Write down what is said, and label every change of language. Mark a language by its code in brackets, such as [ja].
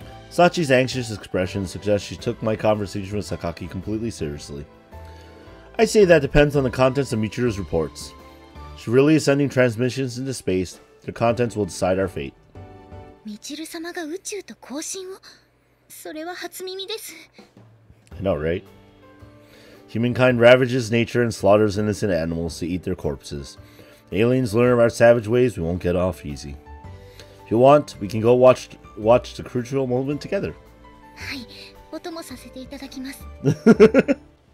[en] Sachi's anxious expression suggests she took my conversation with Sakaki completely seriously. I say that depends on the contents of Michiru's reports. She really is sending transmissions into space. Their contents will decide our fate. [ja] Michiru-samaが宇宙と交信を? それは初耳です。 [en] I know, right? Humankind ravages nature and slaughters innocent animals to eat their corpses. The aliens learn of our savage ways, we won't get off easy. If you want, we can go watch the crucial moment together. [ja] はい、お供させていただきます。